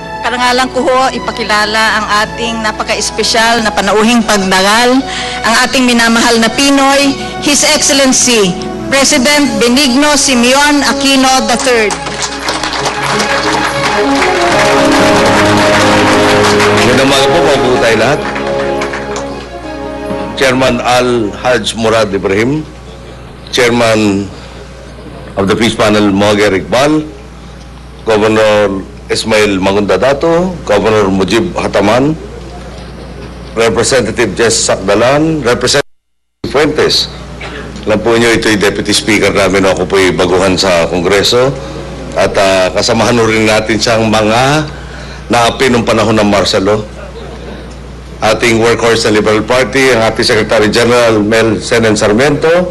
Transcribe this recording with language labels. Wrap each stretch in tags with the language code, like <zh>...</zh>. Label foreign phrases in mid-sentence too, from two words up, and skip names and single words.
<tl>karangalan ko ho, ipakilala ang ating napaka-espesyal na panauhing pagdaral, ang ating minamahal na Pinoy,</tl> <en>His Excellency, President Benigno Simeon Aquino III.</en> <tl>Magandang umaga po, mabuhay tayo lahat.</tl> <en>Chairman Al-Haj Murad Ibrahim, Chairman of the Peace Panel Mohager Iqbal, Governor Ismail Magunda Dato, Governor Mujib Hataman, Representative Jess Sakdalan, Representative Fuentes.</en> <tl>Alam po nyo, ito yung Deputy Speaker namin, ako po yung baguhan sa Kongreso. At kasamahan rin natin siyang mga naapi nung panahon ng</tl> <en>martial law.</en> <tl>Ating workhorse ng Liberal Party, ang ating</tl> <en>Secretary General</en> <tl>Mel Senen Sarmiento.</tl>